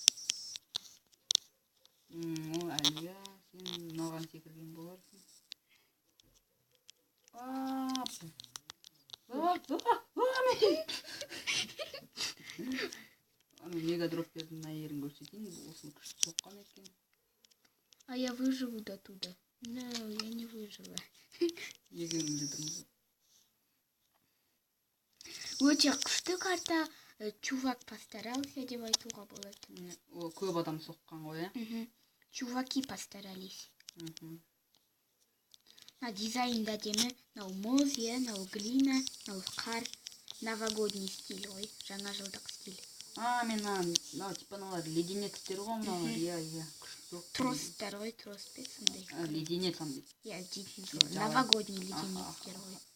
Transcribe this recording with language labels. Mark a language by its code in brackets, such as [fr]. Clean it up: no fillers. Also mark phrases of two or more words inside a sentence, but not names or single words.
[kk] О, әлия, сен мынаған секірген боларсың. Мега дроп бердім, мына ерін көрсетейін, осыны күшті соққан екен. [ru] А я выживу до туда. No, я не выжила. [kk] Екеуміз де тұрмыз. Өте күшті карта, [ru] чувак постарался [kk] деп айтуға болады. О, көп адам соққан ғой, е? [ru] Чуваки постарались. [kk] На дизайнда демі, мынау мұз, мынау глина, мынау қар, [ru] новогодний стиль [kk] ғой, жаңа жылдық стиль. Мен мынау типа мыналар леденецтер ғой, мыналар, иә. Тростар ғой, трос пе сондай. Леденец андай. Иә, дейтін сол, новогодний леденецтер ғой.